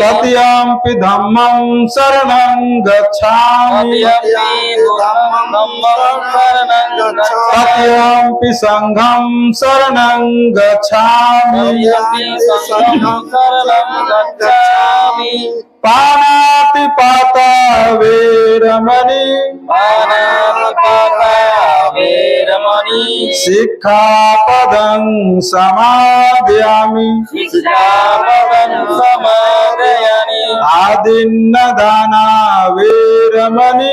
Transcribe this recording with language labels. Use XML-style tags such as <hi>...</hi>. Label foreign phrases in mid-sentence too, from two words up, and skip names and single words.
<pi>तृतीयंपि धम्मं शरणं गच्छामि, तृतीयंपि धम्मं शरणं गच्छामि, तृतीयंपि संघं शरणं गच्छामि, तृतीयंपि संघं शरणं गच्छामि। पानातिपाता वेरमणि पानातिपाता वेरमणि सिक्खापदं समादयामि, सिक्खापदं समादयामि, आदिन्नदाना वेरमणि</pi>